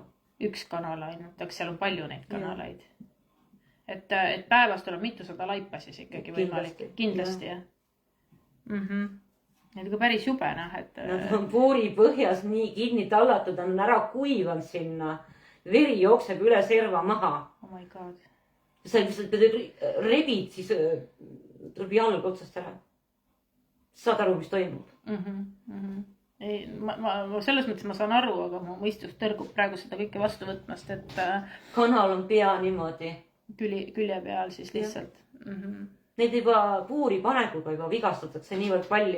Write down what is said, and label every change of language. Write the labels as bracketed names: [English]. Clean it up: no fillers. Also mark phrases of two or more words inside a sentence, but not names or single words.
[Estonian] Üks kanala ainult, aga seal on palju neid kanalaid. Et päevas tuleb mitusada laipa siis ikkagi võimalik. Kindlasti, jah. Need on päris jube, Nad on puuri põhjas nii kinni tallatud, on ära kuivanud sinna. Veri jookseb üle serva maha. [English] Oh my god. [Estonian] Sa rebid, siis tuleb jalg otsast ära. Saad aru, mis toimub? Selles mõttes ma saan aru, aga mu mõistus tõrgub praegu seda kõike vastu võtmast, et... Kanal on pea niimoodi. Külje peal siis lihtsalt. Neid juba puuri panekuga juba vigastatakse niivõrd palju.